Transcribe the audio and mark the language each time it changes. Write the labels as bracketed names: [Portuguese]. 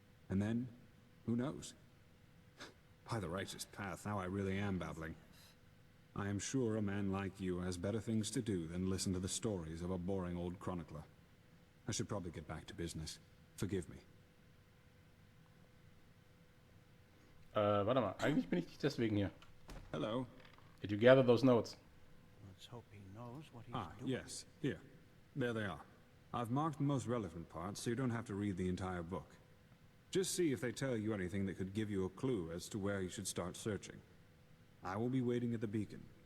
[English] And then, who knows? By the righteous path, now I really am babbling. I am sure a man like you has better things to do than listen to the stories of a boring old chronicler. I should probably get back to business. Forgive me. [German] Warte mal, eigentlich bin ich nicht deswegen hier. [English] Hello. Did you gather those notes? Let's hope he knows what he's doing. Yes. Here. There they are. I've marked the most relevant parts, so you don't have to read the entire book. Just see if they tell you anything that could give you a clue as to where you should start searching. I will be waiting at the beacon.